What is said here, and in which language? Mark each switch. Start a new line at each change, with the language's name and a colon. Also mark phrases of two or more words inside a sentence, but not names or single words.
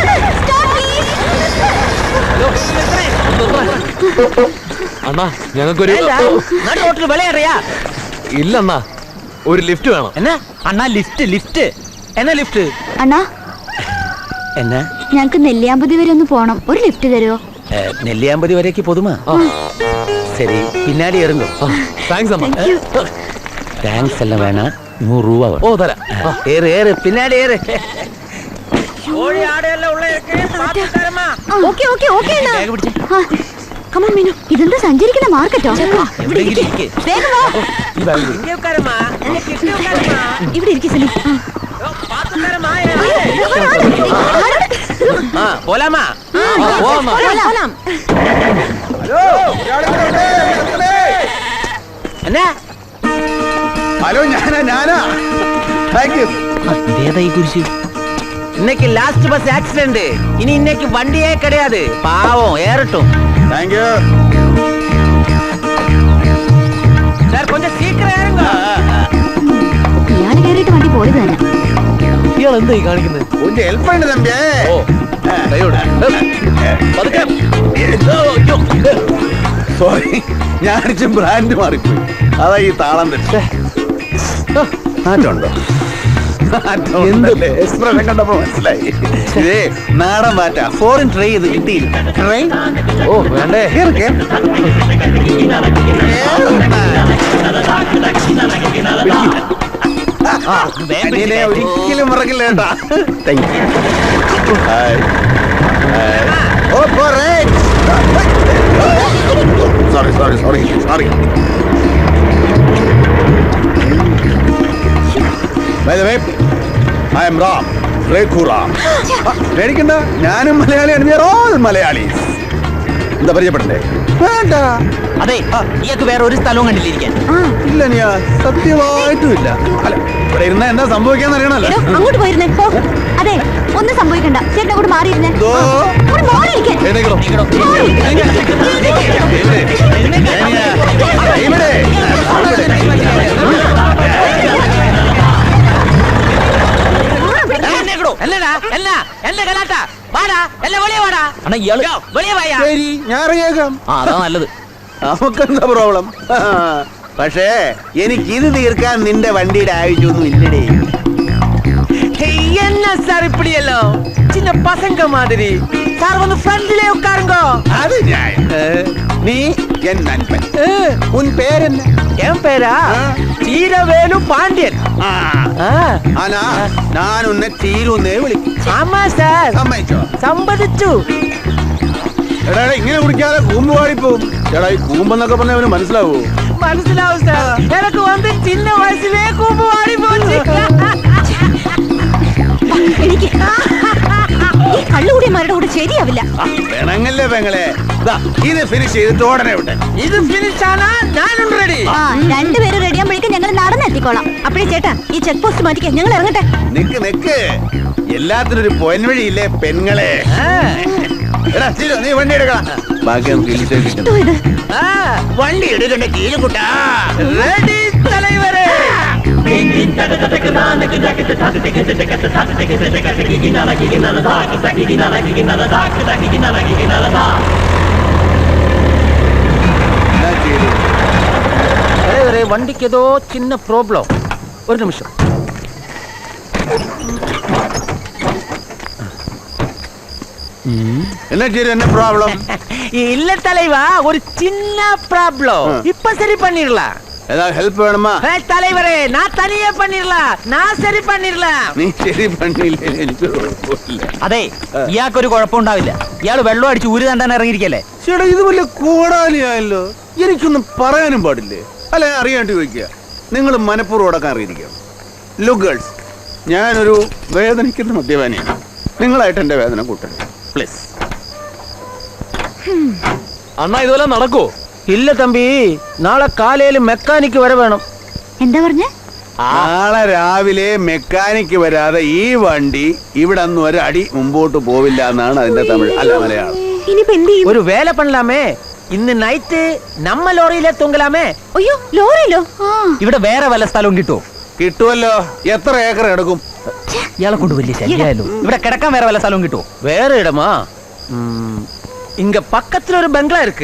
Malayalam: ഹലോ, നിർത്തണേ. അണ്ണാ, ഞങ്ങൾക്കൊരു ഇല്ല അണ്ണാ, ഒരു ലിഫ്റ്റ് വേണം. എന്നാ അണ്ണാ? ലിഫ്റ്റ് എന്നാ ലിഫ്റ്റ്? അണ്ണാ, എന്നാ ഞങ്ങക്ക് നെല്ലിയാമ്പതി വരെ ഒന്ന് പോണം. ഒരു ലിഫ്റ്റ് തരുമോ? നെല്ലിയാമ്പതി വരേക്ക് പൊതുമാ?
Tamil: சரி பின்னாடி இருங்க.
Malayalam: താങ്ക്സ് അമ്മ.
Tamil: தேங்க்ஸ் எல்லாம் வேணாம், 100 ரூபா
Malayalam: ഓ, തരാം.
Tamil: ஏறு ஏறு பின்னாடி ஏறு.
English: okay okay okay come on
Malayalam: മീനു. ഇതെന്താ സഞ്ചരിക്കുന്ന മാർക്കറ്റോ? എവിടെയെങ്കിലും ഇരിക്ക്. വേഗം വാ. ഇവിടെ ഇരിക്കും സിലി.
Tamil: போலாமா?
Malayalam: പോലാം.
Tamil: என்ன?
Malayalam: ഹലോ, ഞാനാ
English: thank you.
Malayalam: ഇതേതാ ഈ കുരിശ്?
Tamil: இன்னைக்கு
English: last bus accident.
Tamil: இனி இன்னைக்கு வண்டியே கிடையாது. பாவம், ஏறட்டும்.
English: thank you.
Tamil: சார் கொஞ்சம் சீக்கிரம் ஏறுங்க.
Malayalam: ഇയാള് കയറിയിട്ട് വണ്ടി പോയത് തന്നെ. ഇയാൾ എന്താ ഈ കാണിക്കുന്നത്? ഒന്ന് ഹെൽപ്പ് ഉണ്ട് തമ്പിയേ. ഓ, കൈയോട്. പതുക്കെ. സോറി, ഞാനിച്ച് ബ്രാൻഡ് മാറിപ്പോയി. അതാ ഈ താളം തെറ്റ്. മാറ്റമുണ്ടോ? എന്തല്ലേ? എക്സ്പ്രഷൻ കണ്ടപ്പോ മനസ്സിലായി. ഇതേ നാടൻ മാറ്റാ.
English: foreign try
Malayalam: ചെയ്ത് കിട്ടിയില്ല. ട്രെയിൻ ഓ, വേണ്ടേ? ഒരിക്കലും മറക്കില്ല കേട്ടാ.
English: thank you. sorry. By the way, I am Ram റേഖുറാം.
Malayalam: പേടിക്കണ്ട, ഞാനും മലയാളിയാണ്.
English: We are all Malayalis.
Malayalam: എന്താ പരിചയപ്പെടണ്ടേ? വേണ്ട. അതെ ഇയാൾക്ക് വേറെ ഒരു സ്ഥലവും കണ്ടില്ലിരിക്കാൻ. ഇല്ല നീ സത്യമായിട്ടും ഇല്ല. അല്ല ഇവിടെ ഇരുന്ന എന്താ സംഭവിക്കാന്ന് അറിയണല്ലോ. അങ്ങോട്ട് പോയിരുന്നേ. പോ. അതെ, ഒന്നും സംഭവിക്കണ്ട. ചേട്ടൻ കൂടെ മാറിയിരുന്നേ. എഴുന്നേക്കണോ? അണ്ണാ ഇയാള് ശരി, ഞാൻ ഇറങ്ങിയേക്കാം. അതാ നല്ലത്. നമുക്കെന്താ പ്രോബ്ലം? പക്ഷേ എനിക്ക് ഇത് തീർക്കാൻ നിന്റെ വണ്ടിയുടെ ആവശ്യമൊന്നും ഇല്ലടേ.
Tamil: என்ன சார் இப்படி எல்லாம் சின்ன பசங்க மாதிரி சார் வந்து ஃப்ரெண்ட்லயே உட்காருங்க.
Malayalam: അത് ഞാൻ
Tamil: நீ என் நண்பன். உன் பேர் என்ன? என் பேரா சீரவேலு பாண்டியன்.
Malayalam: ആനാ ഞാൻ ഉന്നെ തീരുന്നേ വിളിക്കും.
Tamil: ஆமா சார்,
Malayalam: സമ്മതിച്ചോ? സമ്മതിച്ചു. എടാ ഇങ്ങനെ കുടിക്കാതെ കൂമ്പ് പാടിപ്പോവും. എടാ ഈ കൂമ്പെന്നൊക്കെ പറഞ്ഞ അവന് മനസ്സിലാവൂ? മനസ്സിലാവും സാർ.
Tamil: எனக்கு வந்து சின்ன வயசுலயே கூம்பு வாடி போச்சு.
Malayalam: എനിക്ക് ഈ കള്ളുകൂടിയന്മാരുടെ കൂടെ ശരിയാവില്ല. വേണങ്ങല്ലേ പെങ്ങളെ. ഇത് ഫിനിഷ് ചെയ്തിട്ട് ഉടനെ വിട്ടെ. ഇത് ഫിനിഷ് ആണാ ഞാനും റെഡി. രണ്ടുപേരും റെഡിയാകുമ്പോഴേക്കും ഞങ്ങൾ നടന്നെത്തിക്കോളാം. അപ്പഴേ ചേട്ടാ ഈ
English: check post
Malayalam: മാറ്റിക്കാൻ ഞങ്ങൾ ഇറങ്ങട്ടെ. നിക്ക് എല്ലാത്തിനും ഒരു പോയിന്റ് വഴിയില്ലേ പെങ്ങളെ. എടാ ചിരു, നീ വണ്ടി എടുക്കണം. ബാക്കി നമുക്ക് എന്തോ ഇത്? വണ്ടി എടുക്കണ്ട കീഴുകുട്ടാ. റെഡി തലവരെ.
Tamil: தலைவரே வண்டிக்கு ஏதோ சின்ன ப்ராப்ளம். ஒரு நிமிஷம்.
Malayalam: എന്നാ ചിരു,
Tamil: என்ன ப்ராப்ளம்? இல்ல தலைவா, ஒரு சின்ன ப்ராப்ளம். இப்ப சரி பண்ணிடலாம். ஏதாவது ஹெல்ப் வேணுமா? தலைவரே நான் தனியே பண்ணிடலாம். நான் சரி பண்ணிடலாம்.
Malayalam: നീ ശരി പണിയില്ലേ, എനിക്ക് കുഴപ്പമില്ല. അതെ ഇയാൾക്കൊരു കുഴപ്പമുണ്ടാവില്ല. ഇയാള് വെള്ളം അടിച്ച് ഊര് തണ്ടാൻ ഇറങ്ങിയിരിക്കല്ലേ. ചേട്ടാ ഇത് വലിയ കൂടാലിയായല്ലോ. എനിക്കൊന്നും പറയാനും പാടില്ലേ? അല്ല അറിയാണ്ട് ചോദിക്കുക. നിങ്ങൾ മനഃപൂർവ്വം അടക്കാൻ അറിയിരിക്കുക.
English: look girls,
Malayalam: ഞാനൊരു വേദനിക്കുന്ന മദ്യപാനിയാണ്. നിങ്ങളായിട്ട് എന്റെ വേദന കൂട്ടരുത് പ്ലീസ്. അണ്ണാ ഇതുപോലെ നടക്കോ?
Tamil: இல்ல தம்பி, நாளை காலையில மெக்கானிக் வர வேணும்.
Malayalam: എന്താ പറഞ്ഞേ? നാളെ രാവിലെ മെക്കാനിക്ക് വരാതെ ഈ വണ്ടി ഇവിടെ നിന്ന് ഒരടി മുമ്പോട്ട് പോവില്ല എന്നാണ് അതിന്റെ തമിഴ്, അല്ല മലയാളം. ഇനിയിപ്പോ എന്ത് ചെയ്യും?
Tamil: ஒரு வேலை பண்ணலாமே.
Malayalam: ഇന്ന് നൈറ്റ് നമ്മ ലോറിയിലെ തൂങ്ങലാമേ. അയ്യോ ലോറിയിലോ? ഇവിടെ വേറെ വല്ല സ്ഥലവും കിട്ടുമോ? കിട്ടുമല്ലോ. എത്ര ഏക്കർ എടുക്കും? ഇയാളെ കൊണ്ട് വലിയ ശല്യമായല്ലോ. ഇവിടെ കിടക്കാൻ വേറെ വല്ല സ്ഥലവും കിട്ടുമോ?
Tamil: வேற இடமா? இங்க பக்கத்துல ஒரு பங்களா இருக்கு.